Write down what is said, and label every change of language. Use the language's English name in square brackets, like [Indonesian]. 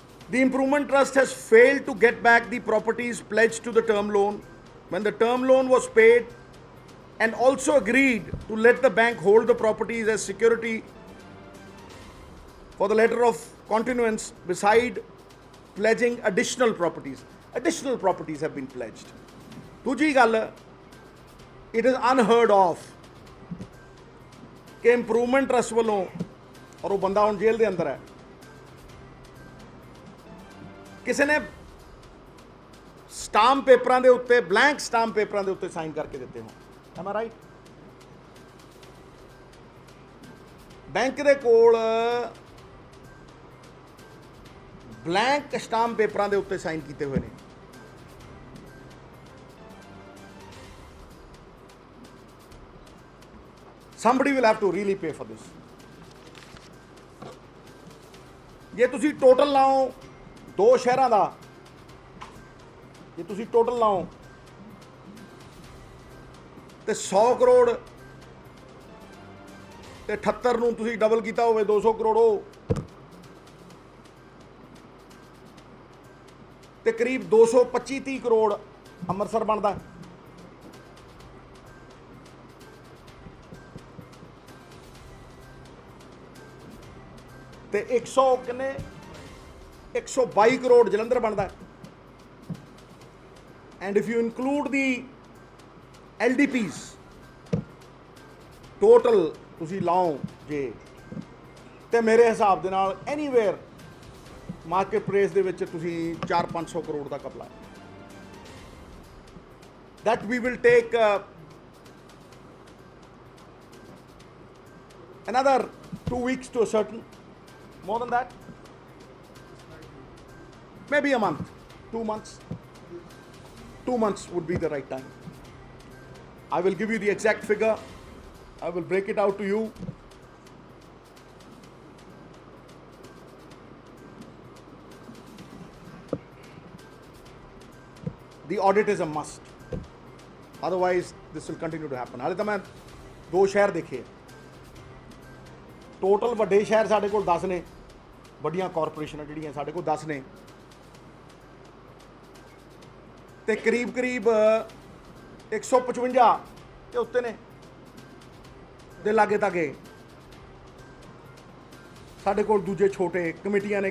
[English] The Improvement Trust has failed to get back the properties pledged to the term loan when the term loan was paid, and also agreed to let the bank hold the properties as security for the letter of continuance beside pledging additional properties. Additional properties have been pledged. [Punjabi] ਦੂਜੀ ਗੱਲ, [English] it is unheard of [Punjabi] ਕਿ improvement trust ਵੱਲੋਂ, ਔਰ ਉਹ ਬੰਦਾ ਹੁਣ ਜੇਲ੍ਹ ਦੇ ਅੰਦਰ ਹੈ, ਕਿਸੇ ਨੇ ਸਟਾਂਪ ਪੇਪਰਾਂ ਦੇ ਉੱਤੇ, ਬਲੈਂਕ ਸਟਾਂਪ ਪੇਪਰਾਂ ਦੇ ਉੱਤੇ ਸਾਈਨ ਕਰਕੇ ਦਿੱਤੇ ਹੋਣ। [English] Am I right? [Punjabi] ਬੈਂਕ ਦੇ ਕੋਲ ਬਲੈਂਕ ਸਟਾਂਪ ਪੇਪਰਾਂ ਦੇ ਉੱਤੇ ਸਾਈਨ ਕੀਤੇ ਹੋਏ ਨੇ। [English] Somebody will have to really pay for this. [Punjabi] ਜੇ ਤੁਸੀਂ ਟੋਟਲ ਲਾਓ ਦੋ ਸ਼ਹਿਰਾਂ ਦਾ, ਜੇ ਤੁਸੀਂ ਟੋਟਲ ਲਾਓ ਤੇ 100 ਕਰੋੜ ਤੇ 78 ਨੂੰ ਤੁਸੀਂ ਡਬਲ ਕੀਤਾ ਹੋਵੇ 200 ਕਰੋੜ, ਉਹ ਤੇ ਕਰੀਬ 225-30 ਕਰੋੜ ਅੰਮ੍ਰਿਤਸਰ ਬਣਦਾ। ਤੇ 100 ਕਿੰਨੇ 122 ਕਰੋੜ ਜਲੰਧਰ ਬਣਦਾ। [English] and if you include the LDPs [Punjabi] total ਤੁਸੀਂ ਲਾਓ ਜੇ, ਤੇ ਮੇਰੇ ਹਿਸਾਬ ਦੇ ਨਾਲ ਐਨੀਵੇਅਰ ਮਾਰਕੀਟ ਪ੍ਰਾਈਸ ਦੇ ਵਿੱਚ ਤੁਸੀਂ 400-500 ਕਰੋੜ ਦਾ ਕਪਲਾ ਹੈ। [English] that we will take another 2 weeks to a certain, more than that, maybe a month, 2 months. 2 months would be the right time. I will give you the exact figure. I will break it out to you. The audit is a must. Otherwise, this will continue to happen. [Punjabi] ਹਾਲੇ ਤਾਂ ਮੈਂ 2 ਸ਼ਹਿਰ ਦੇਖੇ। Total ਵੱਡੇ ਸ਼ਹਿਰ ਸਾਡੇ ਕੋਲ 10 ਨੇ, ਵੱਡੀਆਂ ਕਾਰਪੋਰੇਸ਼ਨਾਂ ਜਿਹੜੀਆਂ ਸਾਡੇ ਕੋਲ 10 ਨੇ, ਤੇ ਕਰੀਬ 155 ਦੇ ਉੱਤੇ ਨੇ ਦੇ ਲਾਗੇ ਤਾਗੇ ਸਾਡੇ ਕੋਲ ਦੂਜੇ ਛੋਟੇ ਕਮੇਟੀਆਂ ਨੇ।